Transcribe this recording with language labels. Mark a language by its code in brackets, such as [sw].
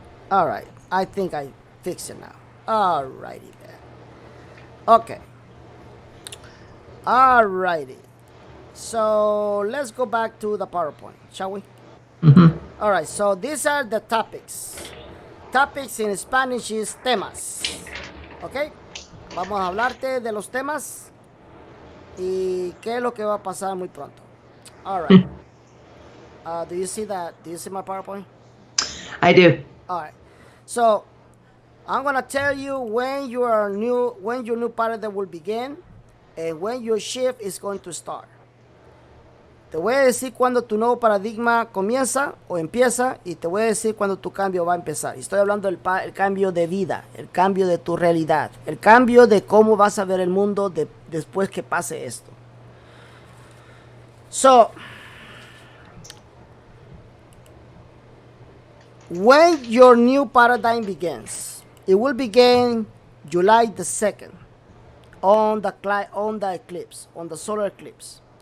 [en] Alright. I think I fixed it now. Alrighty then. Okay. Alrighty. So let's go back to the PowerPoint, shall we? Alright, so these are the topics. Topics in Spanish is temas. [es] Ok, vamos a hablarte de los temas y qué es lo que va a pasar muy pronto. [en] Alright. Do you see that? Do you see my PowerPoint? I do. Alright. So I'm gonna tell you when your new paradigm will begin and when your shift is going to start. [es] Te voy a decir cuando tu nuevo paradigma comienza o empieza y te voy a decir cuando tu cambio va a empezar. Y estoy hablando del cambio de vida, el cambio de tu realidad, el cambio de cómo vas a ver el mundo después que pase esto. [en] So, when your new paradigm begins, it will begin July the 2nd on the eclipse, on the solar eclipse.